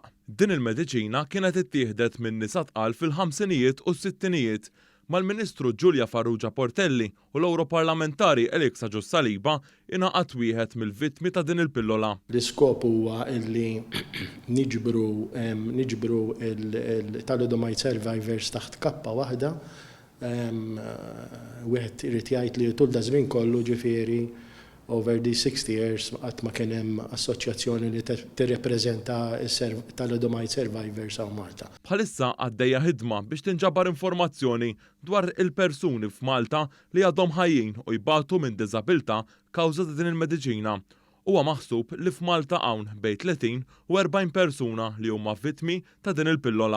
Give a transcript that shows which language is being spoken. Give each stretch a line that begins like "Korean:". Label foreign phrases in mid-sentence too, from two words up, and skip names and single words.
Maltese: Din il-mediċina kienet ittieħdet minn nisa tqal fil-ħamsinijiet u s-sittinijiet mal-Ministru Giulia Farrugia Portelli u l-Europarlamentari Elix Saliba ingħaqad wieħed mill-vittmi ta' din il-pillola. L-iskop huwa li niġbru il-
English: thalidomide survivors
Maltese: taħt kappa waħda, wieħed irid jgħid li tul da żmien kollu ġifieri
English: over the 60 years
Maltese: qatt ma kien hemm assoċjazzjoni li tirrepreżenta
English: thalidomide survivors
Maltese: hawn Malta. Bħalissa għaddejja ħidma biex tinġabar informazzjoni dwar il-persuni f'Malta li għadhom ħajjin u jbatu minn diżabilità kawża ta' din il-mediċina. Huwa maħsub li f'Malta hawn bejn 30 u 40 persuna li huma vittmi ta' din il-pillola.